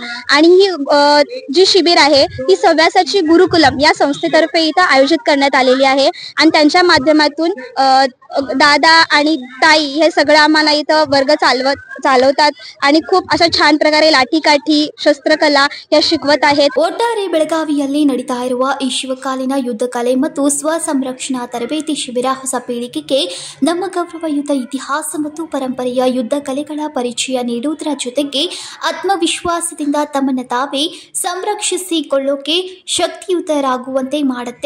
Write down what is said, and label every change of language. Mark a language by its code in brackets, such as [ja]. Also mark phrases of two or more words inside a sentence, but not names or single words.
[mr] आणि ही जी शिबिर आहे ही सव्यासाची गुरुकुलम या संस्थेतर्फे इथं आयोजित करण्यात आलेली आहे. आणि त्यांच्या माध्यमातून दादा आणि ताई हे सगळं आम्हाला इथं वर्ग चालवतात आणि खूप अशा छान प्रकारे लाठीकाठी, शस्त्रकला या शिकवत आहेत. [kn] ಒಟ್ಟಾರೆ ಬೆಳಗಾವಿಯಲ್ಲಿ ನಡೀತಾ ಇರುವ ಈ ಶಿವಕಾಲೀನ ಯುದ್ಧ ಕಲೆ ಮತ್ತು ಸ್ವ ಸಂರಕ್ಷಣಾ ತರಬೇತಿ ಶಿಬಿರ ಹೊಸ ಪೀಳಿಗೆಗೆ ನಮ್ಮ ಗೌರವಯುತ ಇತಿಹಾಸ ಮತ್ತು ಪರಂಪರೆಯ ಯುದ್ಧ ಕಲೆಗಳ ಪರಿಚಯ ನೀಡುವುದರ ಜೊತೆಗೆ ಆತ್ಮವಿಶ್ವಾಸದಿಂದ ತಮ್ಮನ್ನು ತಾವೇ ಸಂರಕ್ಷಿಸಿಕೊಳ್ಳೋಕೆ ಶಕ್ತಿಯುತರಾಗುವಂತೆ ಮಾಡುತ್ತೆ.